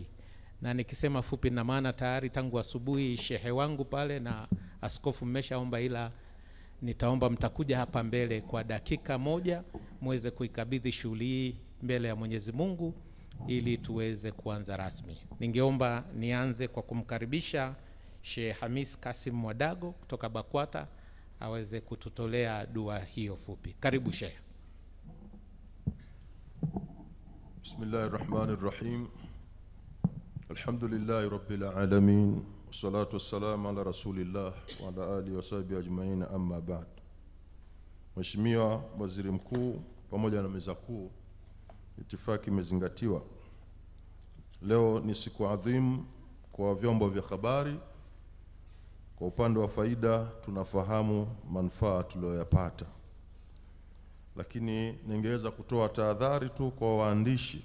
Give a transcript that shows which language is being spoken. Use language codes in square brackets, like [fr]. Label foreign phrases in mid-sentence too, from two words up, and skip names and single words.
[sw] Na nikisema fupi na maana tayari tangu asubuhi shehe wangu pale na askofu mmeshaomba, ila nitaomba mtakuja hapa mbele kwa dakika moja muweze kuikabidhi shughuli hii mbele ya Mwenyezi Mungu ili tuweze kuanza rasmi. Ningeomba nianze kwa kumkaribisha Sheikh Hamis Kasim Mwadago kutoka BAKWATA aweze kututolea dua hiyo fupi. Karibu Sheikh. [ar] Bismillahirrahmanirrahim. الحمد لله رب العالمين. والصلاة والسلام على رسول الله وعلى آله وصحبه أجمعين، أما بعد. [sw] Mheshimiwa Waziri Mkuu pamoja na meza kuu, itifaki imezingatiwa. Leo ni siku adhimu kwa vyombo vya habari. Kwa upande wa faida tunafahamu manufaa tuliyoyapata, lakini ningeweza kutoa tahadhari tu kwa waandishi.